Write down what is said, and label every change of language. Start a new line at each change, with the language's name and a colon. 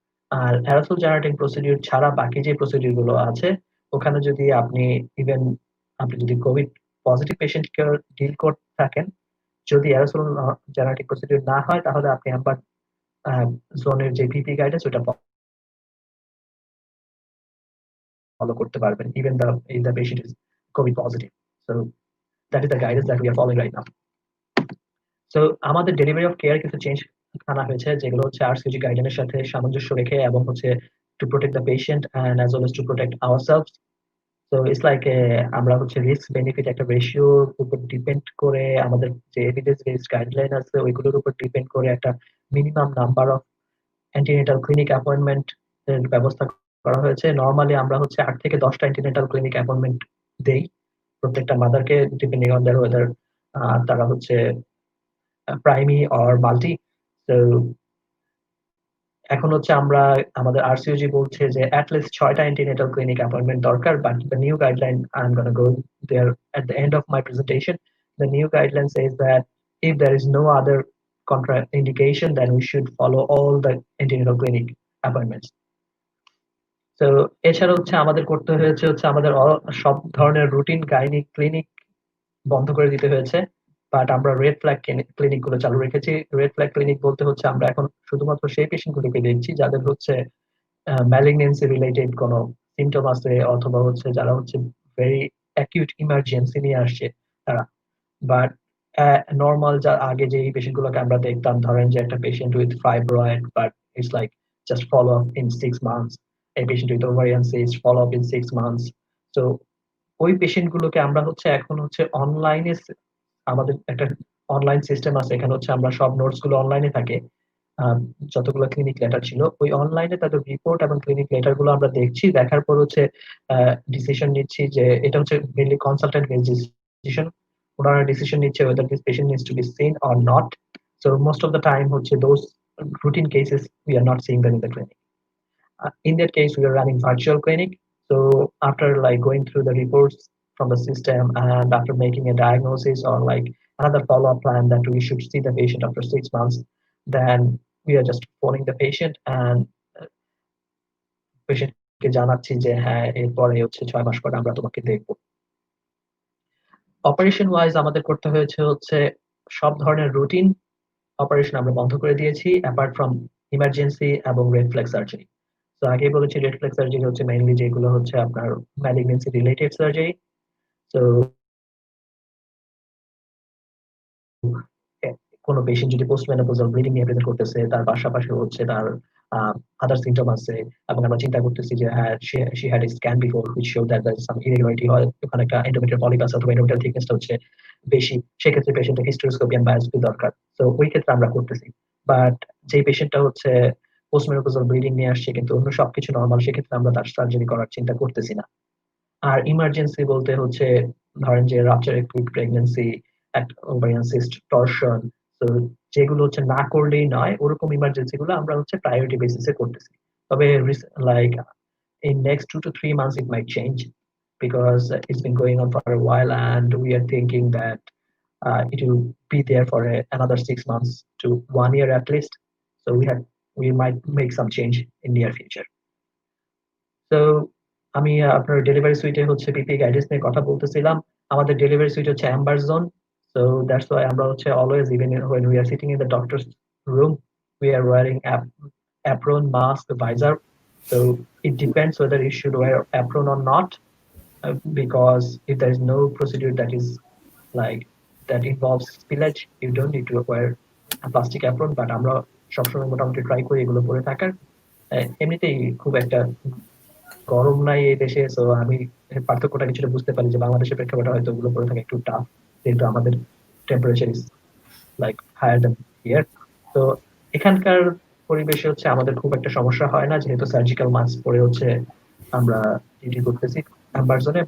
Bangla: আর aerosol generating procedure ছাড়া বাকি যে প্রসিডিউর গুলো আছে ওখানে যদি আপনি ইভেন আপনি যদি কোভিড পজিটিভ পেশেন্টকে ডিল করতে থাকেন, যদি অ্যারোসল জেনারেটিং প্রসিডিউর না হয় তাহলে আপনি আবার জোনের যে পিপি গাইডেন্স ওটা ফলো করতে পারবেন even
English: the patient is COVID positive. So that is the guidance that we are following right now.
Bangla: So আমাদের ডেলিভারি অফ কেয়ার কিছু চেঞ্জ আনা হয়েছে যেগুলো হচ্ছে আরসিজি গাইডলাইনের সাথে সামঞ্জস্য রেখে এবং হচ্ছে
English: To protect the patient and as well as to protect ourselves.
Bangla: So it's like আমরা হচ্ছে রিস্ক বেনিফিট একটা রেশিওর উপর ডিপেন্ড করে আমাদের যে এভিডেন্স বেসড গাইডলাইন আছে ওইগুলোর উপর ডিপেন্ড করে একটা minimum number of antenatal clinic appointment এর ব্যবস্থা করা হয়েছে। নরমালি আমরা হচ্ছে 8 থেকে 10টা অ্যান্টিনেটাল ক্লিনিক অ্যাপয়েন্টমেন্ট দেই প্রত্যেকটা মাদারকে
English: depending on their whether
Bangla: তারা হচ্ছে প্রাইমি অর মাল্টি। তো এখন হচ্ছে আমরা আমাদের আরসিওজি বলছে যে অ্যাটলিস্ট 6টা অ্যান্টিনেটাল ক্লিনিক অ্যাপয়েন্টমেন্ট দরকার,
English: But the new guideline I am gonna go there at the end of my presentation. The new guideline says that if there is no other contraindication then we should follow all the antenatal clinic appointments.
Bangla: তো এছাড়া হচ্ছে আমাদের করতে হয়েছে হচ্ছে আমাদের সব ধরনের রুটিন গাইনিক ক্লিনিক বন্ধ করে দিতে হয়েছে, বাট আমরা রেড ফ্ল্যাগ ক্লিনিক গুলো চালু রেখেছি। রেড ফ্ল্যাগ ক্লিনিক বলতে হচ্ছে আমরা এখন শুধুমাত্র সেই পেশেন্ট গুলোকে দেখছি যাদের হচ্ছে ম্যালিগনেন্সি রিলেটেড কোনো সিমটম আছে অথবা হচ্ছে যারা হচ্ছে ভেরি অ্যাকিউট ইমার্জেন্সি নিয়ে আসছে তারা। বাট নর্মাল যা আগে যে পেশেন্ট গুলোকে আমরা দেখতাম, ধরেন যে একটা patient with fibroid but it's like just follow up in 6 months, এই patient with ovarian cyst follow up in 6 months. তো ওই পেশেন্ট গুলোকে আমরা হচ্ছে এখন হচ্ছে অনলাইনে, আমাদের একটা অনলাইন সিস্টেম আছে, এখানে হচ্ছে আমরা সব নোটস গুলো অনলাইনে থাকে। যতগুলো ক্লিনিক লেটার ছিল ওই অনলাইনে তাদের রিপোর্ট এবং ক্লিনিক লেটার গুলো আমরা দেখছি, দেখার পর হচ্ছে ডিসিশন নিচ্ছি যে এটা হচ্ছে মেনলি কনসালটেন্ট বেসড ডিসিশন। ওনারা ডিসিশন নিচ্ছে
English: whether this patient needs to be seen or not. So most of the time হচ্ছে those routine cases we are not seeing them in the clinic. In that case we are running virtual clinic. So after like going through the reports from the system and after making a diagnosis or like another follow-up plan that we should see the patient after 6 months, then we are just phoning the patient and patient
Bangla: কে জানাচ্ছি যে হ্যাঁ এরপরে হচ্ছে 6 মাস পরে আমরা তোমাকে দেখবো। Operation wise আমাদের করতে হয়েছে হচ্ছে সব ধরনের রুটিন অপারেশন আমরা বন্ধ করে দিয়েছি
English: apart from emergency
Bangla: এবং রেড ফ্ল্যাগ সার্জারি। তো আগে বলেছি রেড ফ্ল্যাগ সার্জারি হচ্ছে মেইনলি যেগুলো হচ্ছে আপনার ম্যালিগনেন্সি রিলেটেড সার্জারি। তো কোনো পেশেন্ট যদি পোস্ট মেনোপজাল ব্লিডিং নিয়ে প্রেজেন্ট করতেছে, তার পাশাপাশি হচ্ছে তার আদার সিমটম আছে এবং আমরা চিন্তা করতেছি যে হ্যাঁ
English: she had a scan before which show that there is some irregularity,
Bangla: হয় ওখানে একটা এন্ডোমেট্রিয়াল পলিপ আছে অথবা এন্ডোমেট্রিয়াল থিকনেসটা হচ্ছে বেশি, সেক্ষেত্রে পেশেন্টের হিস্টোস্কোপি এন্ড বায়োপসি দরকার। তো ওই ক্ষেত্রে আমরা করতেছি। বাট যে পেশেন্টটা হচ্ছে পোস্ট মেনোপজাল ব্লিডিং নিয়ে আসছে কিন্তু অন্য সবকিছু নরমাল, সেক্ষেত্রে আমরা তার সার্জারি করার চিন্তা করতেছি না। আর ইমার্জেন্সি বলতে হচ্ছে ধরেন যে rupture acute pregnancy, ovarian cyst, torsion, তো যেগুলো হচ্ছে না করলেই নয় ওরকম ইমার্জেন্সি গুলো আমরা হচ্ছে প্রায়োরিটি বেসিসে করতেছি।
English: তবে like in next 2 to 3 months it might change because it's been going on for a while and we are thinking that it will be there for another 6 months to 1 year at least. So we might make some change in near future.
Bangla: So আমি আপনার delivery সুইটে হচ্ছে পিপি guidance নিয়ে কথা বলতেছিলাম। আমাদের delivery sweet হচ্ছে Amber zone.
English: So that's why আমরা হচ্ছে always, even when we are sitting in the doctor's room, we are wearing apron, mask, visor. So it depends whether you should wear apron or not, because if there is no procedure that is like that involves spillage, you don't need to wear a plastic apron.
Bangla: But আমরা সবসময় মোটামুটি try করি এগুলো পরে থাকার। এমনিতেই খুব একটা গরম নাই এই দেশে, তো আমি পার্থক্যটা কিছুটা বুঝতে পারি যে বাংলাদেশের প্রেক্ষাপটে হয়তো ওগুলো পরে থাকা একটু টাফ, যেহেতু আমাদের
English: Temperature is like higher than here.
Bangla: তো এখানকার পরিবেশে হচ্ছে আমাদের খুব একটা সমস্যা হয় না, যেহেতু সার্জিক্যাল মাস্ক পরে হচ্ছে আমরা ডিউটি করতেছি অ্যাম্বার জোনে।